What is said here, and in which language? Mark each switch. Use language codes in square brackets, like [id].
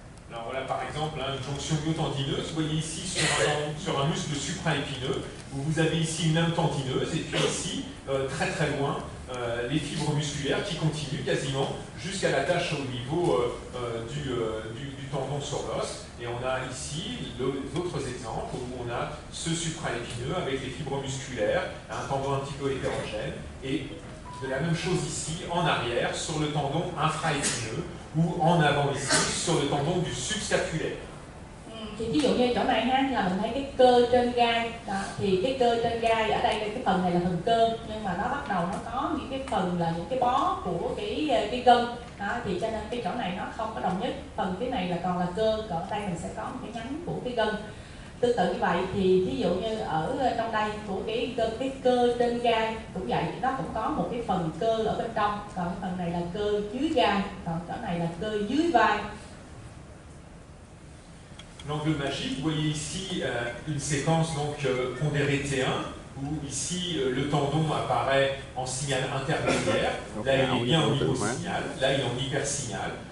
[fr] Alors voilà par exemple une jonction myotendineuse, vous voyez ici sur un muscle supraépineux, où vous avez ici une âme tendineuse et puis ici, très très loin, les fibres musculaires qui continuent quasiment jusqu'à la tâche au niveau du tendon sur l'os. Et on a ici d'autres exemples où on a ce supraépineux avec les fibres musculaires, un tendon un petit peu hétérogène, et de la même chose ici en arrière sur le tendon infraépineux, ou en avant ici sur le tendon du subscapulaire. [vi] Thì ví dụ như chỗ này ha, là mình thấy cái cơ trên gai đó, thì cái cơ trên gai ở đây cái phần này là phần cơ, nhưng mà nó bắt đầu nó có những cái phần là những cái bó của cái gân đó, thì cho nên cái chỗ này nó không có đồng nhất. Phần cái này là còn là cơ, còn ở đây mình sẽ có một cái nhánh của cái gân. Tương tự như vậy thì ví dụ như ở trong đây của cái cơ trên gai cũng vậy, nó cũng có một cái phần cơ ở bên trong, còn cái phần này là cơ dưới gai, còn chỗ này là cơ dưới vai. [fr] L'angle magique, vous voyez ici une séquence donc pondérée T1, où ici le tendon apparaît en signal intermédiaire, là il est bien en hyposignal, là il est en hypersignal.